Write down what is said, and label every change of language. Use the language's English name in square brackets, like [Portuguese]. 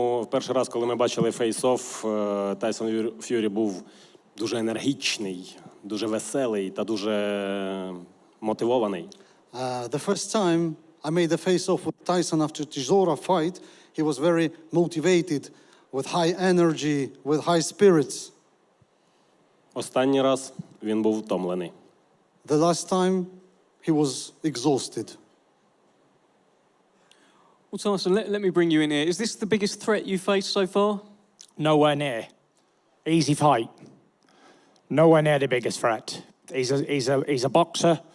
[Ukrainian] Перший раз, коли ми бачили фейс-офф, Тайсон Ф'юрі був дуже енергічний, дуже веселий та дуже мотивований. [English] The first time I made a face-off with Tyson after Chisora fight, he was very motivated, with high energy, with high spirits. [Ukrainian] Останній раз він був втомлений. [English] The last time he was exhausted. Well, Tyson, let me bring you in here. Is this the biggest threat you faced so far? Nowhere near. Easy fight. Nowhere near the biggest threat. He's a boxer.